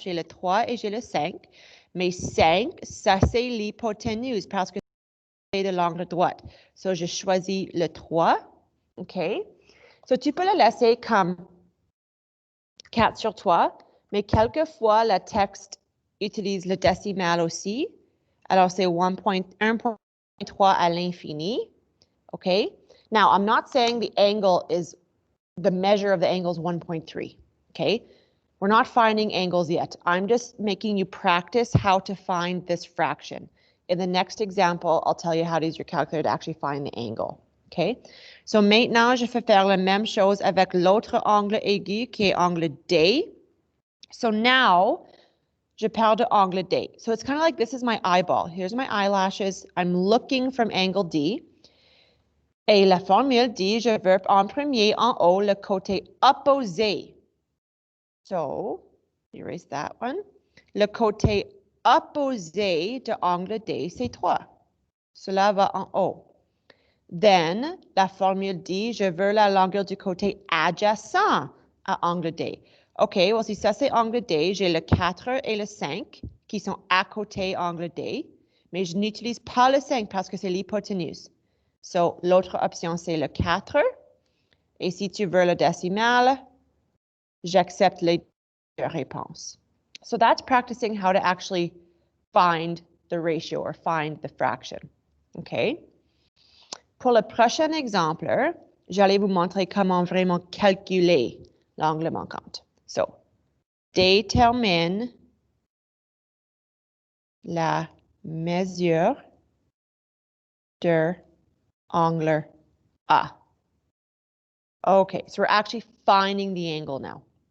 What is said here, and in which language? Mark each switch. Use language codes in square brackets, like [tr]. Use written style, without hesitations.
[fr] J'ai le 3 et j'ai le 5. Mais 5, ça, c'est l'hypoténuse parce que c'est de l'angle droit. So, je choisis le 3. OK? So, tu peux le laisser comme 4 sur 3. Mais quelquefois, le texte utilise le décimal aussi. Alors, c'est 1.3 à l'infini. OK? [en] Now, I'm not saying the angle is the measure of the angle is 1.3, okay? We're not finding angles yet. I'm just making you practice how to find this fraction. In the next example, I'll tell you how to use your calculator to actually find the angle, okay? [fr] So maintenant, je vais faire la même chose avec l'autre angle aigu qui est angle D. So now, je parle de angle D. [en] So it's kind of like this is my eyeball. Here's my eyelashes. I'm looking from angle D. [fr] Et la formule dit, je veux en premier, en haut, le côté opposé. So, erase that one. Le côté opposé de angle D, c'est 3. Cela va en haut. Then, la formule dit, je veux la longueur du côté adjacent à angle D. OK, well, si ça c'est angle D, j'ai le 4 et le 5 qui sont à côté angle D, mais je n'utilise pas le 5 parce que c'est l'hypoténuse. So, l'autre option, c'est le 4. Et si tu veux le décimal, j'accepte les deux réponses. [en] So that's practicing how to actually find the ratio or find the fraction. OK? [fr] Pour le prochain exemple, j'allais vous montrer comment vraiment calculer l'angle manquant. So, détermine la mesure de angle A. [en] Okay, so we're actually finding the angle now.